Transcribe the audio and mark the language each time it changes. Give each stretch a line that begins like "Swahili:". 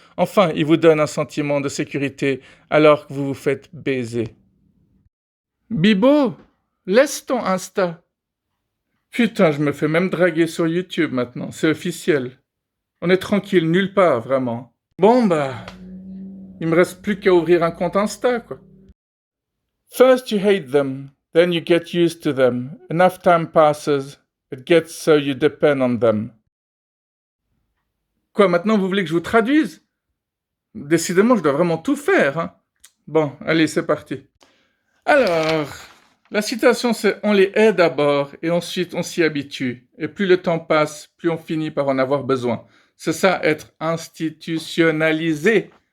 French: Enfin, il vous donne un sentiment de sécurité alors que vous vous faites baiser. Bibo, laisse ton Insta. Putain, je me fais même draguer sur YouTube maintenant, c'est officiel. On est tranquille, nulle part, vraiment. Bon bah, il me reste plus qu'à ouvrir un compte Insta, quoi.
English: First you hate them, then you get used to them. Enough time passes, it gets so you depend on them.
French: Quoi, maintenant vous voulez que je vous traduise? Décidément, je dois vraiment tout faire, hein. Bon, allez, c'est parti. Alors, la citation c'est « On les hait d'abord et ensuite on s'y habitue. Et plus le temps passe, plus on finit par en avoir besoin. » C'est ça, être institutionnalisé.